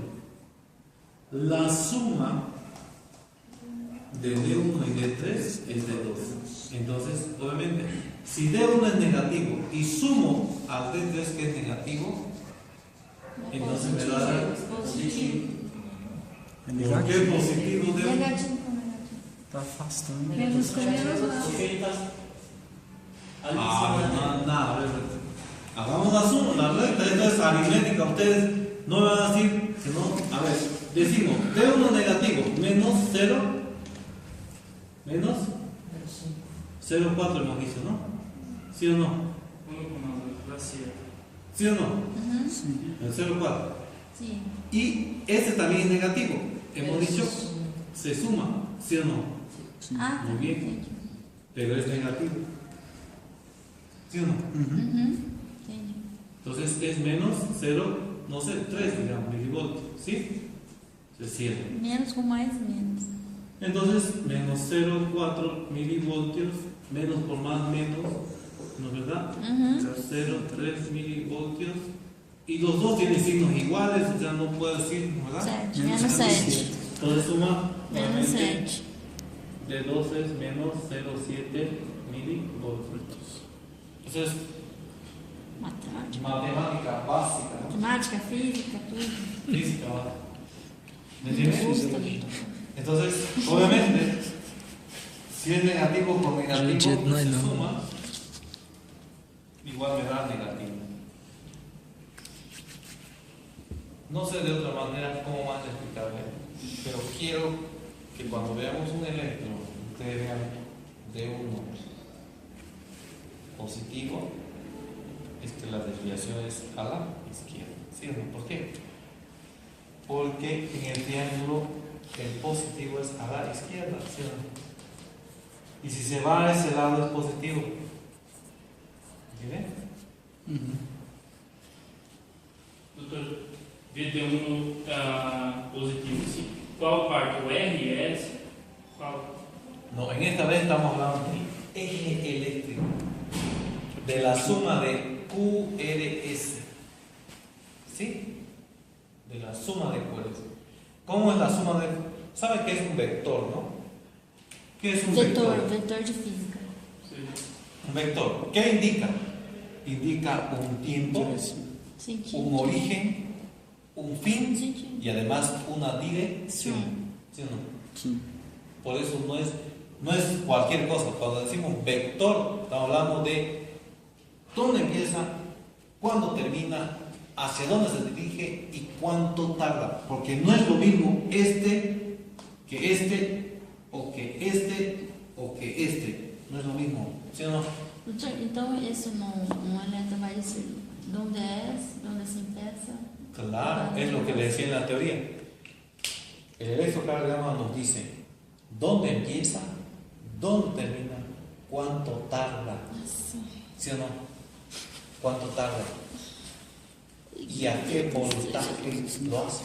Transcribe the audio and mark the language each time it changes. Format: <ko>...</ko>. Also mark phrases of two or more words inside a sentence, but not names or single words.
<es>La suma de D1 y D3 es D2. Entonces, obviamente, si D1 es negativo y sumo al D3 que es negativo, entonces me va a dar positivo. ¿Por qué</es> <pt>Negativo.</pt> <es>positivo D1?</es> <pt>Negativo com negativo. Está afastando. Menos com menos não. Porque ele está ali em Ah, cima</pt> <es>no,</es> <pt>dele.</pt> <es>nada, a ver, hagamos la suma, la recta, esto es aritmética, ustedes no me van a decir que no, a ver, decimos, D1 negativo, menos 0, menos 0,4 hemos dicho, ¿no? ¿Sí o no? 1,7. ¿Sí o no? Uhum.</es> <pt>Sim.</pt> <es>El 0,4.</es> <pt>Sim.</pt> <es>Y este también es negativo, hemos dicho, se suma, ¿sí o no?</es> <pt>Ah, tá.</pt> <es>Muy bien.</es> <pt>Entendi.</pt> <es>Pero es negativo. ¿Sí o no?</es> <pt>Uhum. Entendi.</pt> <es>Entonces es menos 0, no sé, 3, digamos, milivoltios, ¿sí? Se cierra.</es> <pt>Menos com mais menos.</pt> <es>Entonces, menos 0,4 milivoltios, menos por más menos, ¿no es verdad? Uhum. 0,3 milivoltios. Y los dos tienen signos iguales, o sea, no puedo decir, ¿no es verdad?</es> <pt>7. Menos 7.</pt> <es>Entonces suma,</es> <pt>Menos</pt> <es>nuevamente,</es> <pt>7.</pt> <es>de 2 es menos 0,7 milivoltios. Entonces,</es> <pt>Matemática.</pt> <es>matemática básica, ¿no?</es> <pt>Matemática, física, tudo.</pt> <es>Física básica. ¿Me entiendes?</es> <pt>Gusta muito.</pt> <es>Entonces, obviamente, si es negativo por negativo, Gente, no hay se nada. suma, igual me da negativo. No sé de otra manera cómo más explicarle, pero quiero que cuando veamos un electrón, ustedes vean D1 positivo, es que la desviación es a la izquierda. ¿Sí o no? ¿Por qué? Porque en el triángulo el positivo es a la izquierda, ¿sí o no? Y si se va a ese lado es positivo. ¿Entienden?</es> <pt>Doutor, VD1 está positivo, sim. Qual parte? O RS? Qual?</pt> <es>No, en esta vez estamos hablando del eje eléctrico, de la suma de QRS. ¿Sí? De la suma de QRS. ¿Cómo es la suma de? ¿Sabe qué es un vector, no? ¿Qué es un</es> <pt>Vetor,</pt> <es>vector?</es> <pt>vetor de física. Sim.</pt> <es>Un vector. ¿Qué indica? Indica un tiempo,</es> <pt>Sentido.</pt> <es>un origen, un fin</es> <pt>Sentido.</pt> <es>y además una dirección. ¿Sí o no? Sí. Por eso no es cualquier cosa. Cuando decimos vector, estamos hablando de dónde empieza, cuándo termina, hacia dónde se dirige y cuánto tarda. Porque no es lo mismo este que este, o que este, o que este. No es lo mismo. ¿Sí o no?</es> <pt>Então, isso não alerta vai dizer onde é, onde</pt> <es>se empieza. Claro, es lo que le decía en la teoría. El electrocardiograma nos dice dónde empieza, dónde termina, cuánto tarda. ¿Sí o no? ¿Cuánto tarda? ¿Y a qué voltaje lo hace?</es>